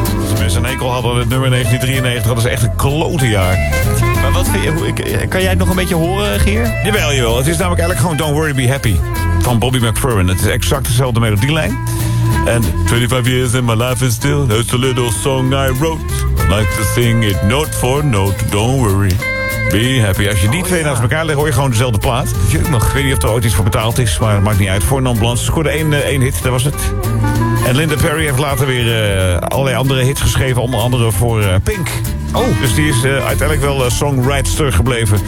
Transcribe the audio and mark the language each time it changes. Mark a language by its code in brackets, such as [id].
[nl] Als mensen een enkel hadden met nummer 1993, dat is echt een klote jaar. Maar wat vind je, kan jij het nog een beetje horen, Geer? Jawel, jawel. Het is namelijk eigenlijk gewoon Don't Worry, Be Happy van Bobby McFerrin. Het is exact dezelfde melodielijn. [en] And 25 years in my life is still, there's a little song I wrote. I like to sing it note for note, don't worry. Be happy. [nl] Als je die twee naast elkaar legt, hoor je gewoon dezelfde plaat. Nog. Ik weet niet of er ooit iets voor betaald is, maar het maakt niet uit. Voor Nonblance scoorde één hit, dat was het. En Linda Perry heeft later weer allerlei andere hits geschreven. Onder andere voor Pink. Oh. Dus die is uiteindelijk wel songwriter gebleven.